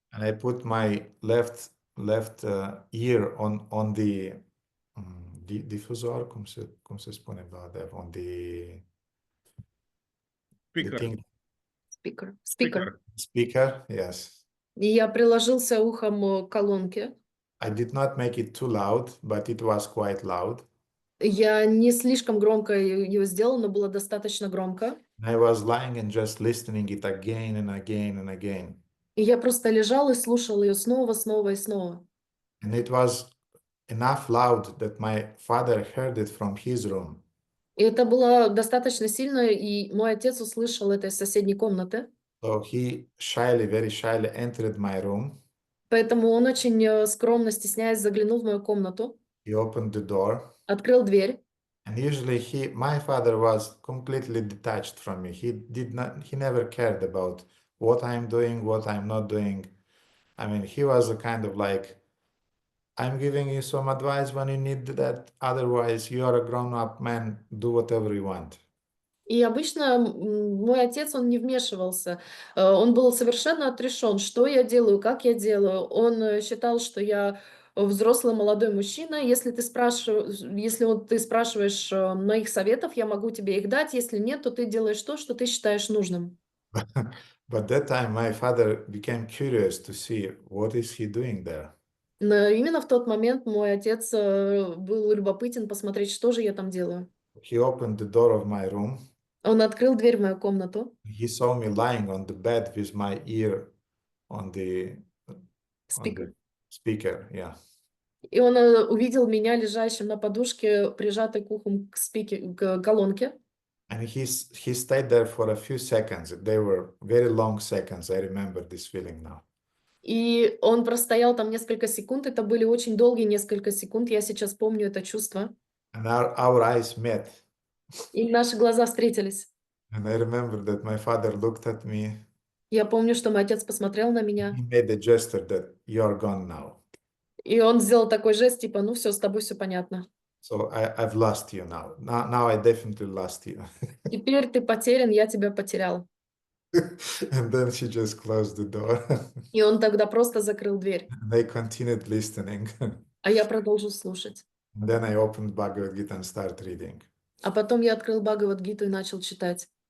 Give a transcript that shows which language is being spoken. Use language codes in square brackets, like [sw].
[en] And I put my left ear on the diffusor, [ro] cum se spune, [en] on the Speaker. Speaker, yes. [ru] И я приложился ухом к колонке. [en] I did not make it too loud, but it was quite loud. [ru] Я не слишком громко ее сделала, но было достаточно громко. [en] I was lying and just listening it again and again and again. [ru] И я просто лежал и слушал ее снова, снова и снова. [en] And it was enough loud that my father heard it from his room. [ru] И это было достаточно сильно, и мой отец услышал это из соседней комнаты. [en] So he very shyly entered my room. [ru] Поэтому он очень скромно, стесняясь, заглянул в мою комнату. [en] He opened the door. [ru] Открыл дверь. [en] And usually my father was completely detached from me. He never cared about what I'm doing, what I'm not doing. I mean, he was a kind of like, I'm giving you some advice when you need that. Otherwise, you are a grown-up man. Do whatever you want. [ru] И обычно мой отец, он не вмешивался. Он был совершенно отрешен, что я делаю, как я делаю. Он считал, что я взрослый молодой мужчина. Если ты спрашиваешь моих советов, я могу тебе их дать. Если нет, то ты делаешь то, что ты считаешь нужным. [en] But that time my father became curious to see what is he doing there. [ru] Но именно в тот момент мой отец был любопытен посмотреть, что же я там делаю. [en] He opened the door of my room. [ru] Он открыл дверь в мою комнату. [en] He saw me lying on the bed with my ear on the speaker, yeah. [ru] И он увидел меня лежащим на подушке, прижатой к уху к колонке. [en] And he stayed there for a few seconds. They were very long seconds. I remember this feeling now. [ru] И он простоял там несколько секунд. Это были очень долгие несколько секунд. Я сейчас помню это чувство. [en] And our eyes met. [ru] И наши глаза встретились. [en] And I remember that my father looked at me. [ru] Я помню, что мой отец посмотрел на меня. [en] He made a gesture that you are gone now. [ru] И он сделал такой жест, типа, ну все, с тобой все понятно. [en] So I've lost you now. Now I definitely lost you. [ru] Теперь ты потерян, я тебя потерял. [en] And then she just closed the door. [ru] И он тогда просто закрыл дверь. [en] And they continued listening. [ru] А я продолжил слушать. [en] And then I opened Bhagavad Gita and started reading. [ru] А потом я открыл Бхагавад-гиту и начал читать.